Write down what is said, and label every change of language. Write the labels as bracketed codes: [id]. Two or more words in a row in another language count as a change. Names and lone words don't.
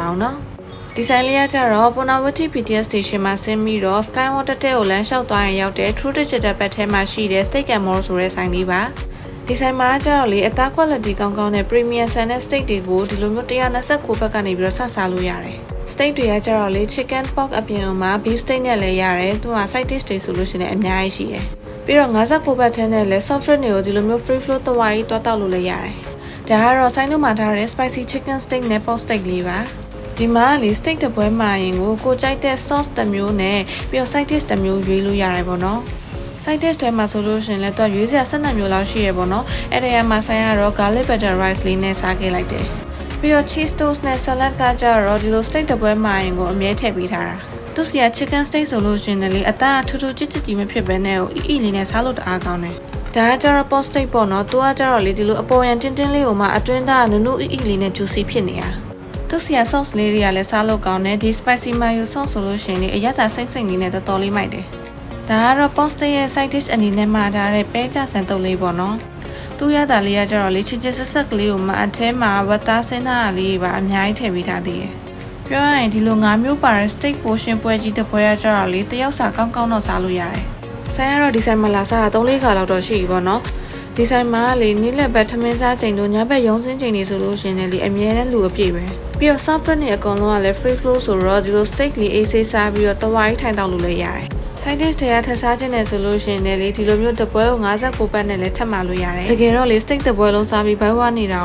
[my] အောင်နော်ဒီဆိုင်လေးကကြတော့ Ponawati PTS Station မှာဆင်းပြီးတော့ Skywater တဲကိုလမ်းလျှောက်သွားရင်ရောက်တဲ့ True Digital ဘတ်ထဲမှာရှိတဲ့ Steak and More ဆိုတဲ့ဆိုင်လေးပါဒီဆိုင် မှာကျတော့လေအသား quality ကောင်းကောင်းနဲ့ premium ဆန်တဲ့ steak တွေကိုဒီလိုမျိုး129ဘတ်ကနေပြီးတော့စားလို့ရတယ် steak တွေကကျတော့လေ [en] chicken pork [my] အပြင်မှာ [en] beef steak [my] နဲ့လည်းရတယ်သူက [en] side dish [my] တွေဆိုလို့ရှိရင်အများကြီးရှိတယ်ပြီးတော့59ဘတ်ထဲနဲ့လည်း [en] soft drink [my] တွေကိုဒီလိုမျိုး [en] free flow [my] တဝါးကြီးတွားတောက်လို့လည်းရတယ်ဒါကတော့ဆိုင်တို့မှာထားတဲ့ [en] spicy chicken steak [my] နဲ့ [en] pork steak [my] လေးပါဒီမှာလေ steak တစ်ပွဲမှာရင်ကိုကြိုက်တဲ့ sauce တစ်မျိုးနဲ့ပြီးတော့ [en] side dish [my] တစ်မျိုးရွေးလို့ရတယ်ပေါ့နော် [en] side dish [my] ထဲမှာဆိုလို့ရှိရင်လည်းသူရွေးစရာ12မျိုး လောက်ရှိရပေါ့နော်အဲ့ဒီမှာဆိုင်ကတော့ [en] garlic butter rice [my] လေးနဲ့စားခဲ့လိုက်တယ်ပြီးတော့ [en] cheese toast [my] နဲ့ salad ကကြတော့ဒီလို steak တစ်ပွဲမှာရင်ကိုအမြဲထည့်ပေးထားတာသူစီက [en] chicken steak [my] ဆိုလို့ရှိရင်လည်းအသားထူးထူးကြစ်ကြစ်ကြီးမဖြစ်ဘဲနဲ့အီလေးနဲ့စားလို့တအားကောင်းတယ်ဒါကကြတော့ [en] pork steak [my] ပေါ့နော်သူကကြတော့လေဒီလိုအပေါ်ရန်တင်းတင်းလေးကိုမှအတွင်းသားနုနုအီလေးနဲ့ juicy ဖြစ်နေတာသူစီက sauce လေးတွေကလည်းစားလို့ကောင်းတယ်ဒီ [en] spicy mayo sauce [my] ဆိုလို့ရှိရင်လေအရသာစိမ့်စိမ့်လေးနဲ့တော်တော်လေးမိုက်တယ်ဒါကတော့ post ရဲ့ [en] side dish [my] အနေနဲ့မှာထားတဲ့ပဲကြဆန်တုပ်လေးပေါ့နော်သူရတာလေးကကြတော့လေချစ်ချစ်ဆက်ဆက်ကလေးကိုမှအထဲမှာဝတ်သားစင်းသားလေးပါအများကြီးထည့်ပေးထား သေးတယ်ပြောရရင်ဒီလို၅မျိုးပါတဲ့ [en] steak portion [my] ပွဲကြီးတစ်ပွဲရကြတော့လေတယောက်စာကောင်းကောင်းတော့စားလို့ရတယ်ဆိုင်ကတော့ဒီဆိုင်မှာလာစားတာ3-4ခါလောက်တော့ရှိပြီပေါ့နော်ဒီဆိုင်မှာလေနေ့လက်ဘက်ထမင်းစားချိန်တို့ညဘက်ရုံးစင်းချိန်တွေဆိုလို့ရှင်လေအမြဲတမ်းလူအပြည့်ပဲပြီးတော့ [en] soft drink [my] တွေအကုန်လုံးကလည်း [en] free flow [my] ဆိုတော့ဒီလို steak လေးအေးဆေးစားပြီးတော့တဝါးကြီးထိုင်တောက်လို့လည်းရတယ် [en] side dish [my] တွေကထပ်စားခြင်းနဲ့ဆိုလို့ရှိရင်လည်းဒီလိုမျိုးတပွဲကို59ဘတ်နဲ့လည်းထပ်မှာလို့ရတယ်တကယ်တော့လေ steak တပွဲလုံးစားပြီးဘိုင်ဝါနေတာ